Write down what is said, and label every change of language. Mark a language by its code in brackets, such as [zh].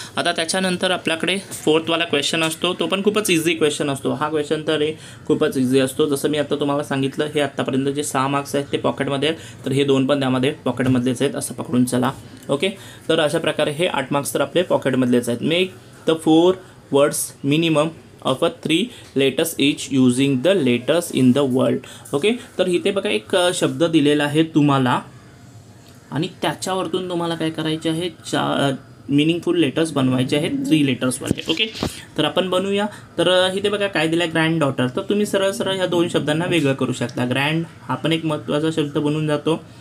[mr] आता त्याच्यानंतर आपल्याकडे फोर्थवाला क्वेश्चन असतो, तो पण खूपच इझी क्वेश्चन असतो. हा क्वेश्चन तर खूपच इझी असतो. जसं मी आता तुम्हाला सांगितलं, हे आत्तापर्यंत जे 6 मार्क्स आहेत ते पॉकेटमध्ये आहेत, तर हे 2 पण त्यामध्ये पॉकेटमधलेच आहेत असं पकडून चला. ओके, तर अशा प्रकारे हे 8 मार्क्स तर आपले पॉकेटमधलेच आहेत. [en] Make the 4 words minimum of a 3 letters each using the letters in the world. [mr] Okay, तर इथे बघा एक शब्द दिलेला आहे तुम्हाला आणि त्याच्यावरतून तुम्हाला काय करायचे आहे, मिनिंगफुल लेटर्स बनवायचे आहेत 3 लेटर्सवाले. ओके, तर आपण बनवूया. तर इथे बघा काय दिलं आहे, ग्रँड डॉटर. तर तुम्ही सरळ सरळ ह्या 2 शब्दांना वेगळं करू शकता. ग्रँड हा पण एक महत्त्वाचा शब्द बनून जातो.